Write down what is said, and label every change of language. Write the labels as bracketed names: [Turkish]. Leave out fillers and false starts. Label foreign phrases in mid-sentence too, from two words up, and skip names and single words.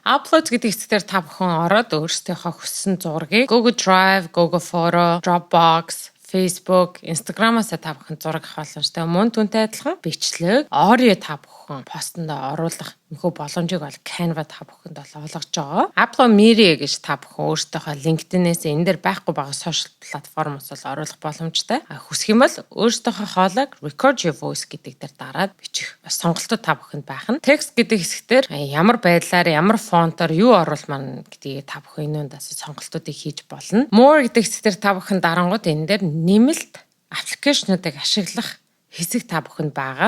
[Mongolian] Upload гэдэг хэсгээр та бүхэн ороод өөрсдийнхөө хүссэн зургийг Google Drive, Google Photo, Dropbox, Facebook, Instagram-аас та бүхэн зураг авах боломжтой. Мөн түүнтэй адилхан бичлэг, audio та бүхэн постонд оруулах энэхүү боломжийг бол Canva та бүхэнд бол олгож байгаа. Apple Media гэж та бүхэн өөрсдийнхөө LinkedIn-ээс энэ дээр байхгүй байгаа social платформоос бол оруулах боломжтой. Хүсэх юм бол өөрсдийнхөө хоолойг [English] record your voice [Mongolian] гэдэг дээр дараад бичих сонголтууд та бүхэнд байх нь. Text гэдэг хэсгээр ямар байдлаар, ямар фонтоор юу оруулмаар гэдгийг та бүхэн энэ ундаас сонголтуудыг хийж болно. More гэдэг хэсгээр та бүхэн дарангууд энэ дээр нэмэлт аппликейшнуудыг ашиглах хэсэг та бүхэнд байгаа.